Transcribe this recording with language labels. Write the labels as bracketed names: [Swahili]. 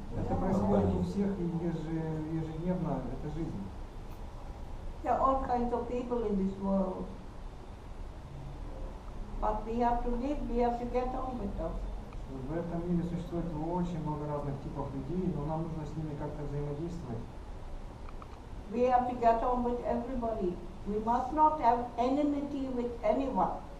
[Russian] Это происходит у всех ежедневно, это жизнь. [English] There are all kinds of people in this world. But we have to live, we have to get on with them. [Russian] В этом мире существует очень много разных типов людей, но нам нужно с ними как-то взаимодействовать. [English] We have to get on with everybody. We must not have enmity with anyone.